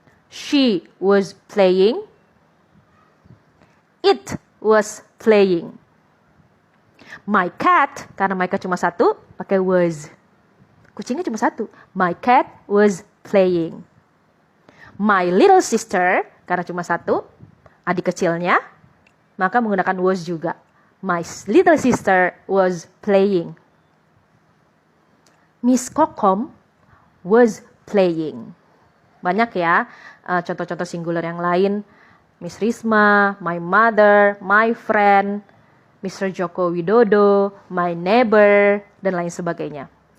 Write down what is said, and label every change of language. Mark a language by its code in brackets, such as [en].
[en] She was playing. It was playing. My cat, [id] karena [en] my cat [id] cuma satu, pakai was. Kucingnya cuma satu. [en] My cat was playing. My little sister, [id] karena cuma satu, adik kecilnya, maka menggunakan was juga. [en] My little sister was playing. Miss Kokom was playing. [id] Banyak ya contoh-contoh singular yang lain. [en] Miss Risma, my mother, my friend, Mr. [id] Joko Widodo, [en] my neighbor, [id] dan lain sebagainya.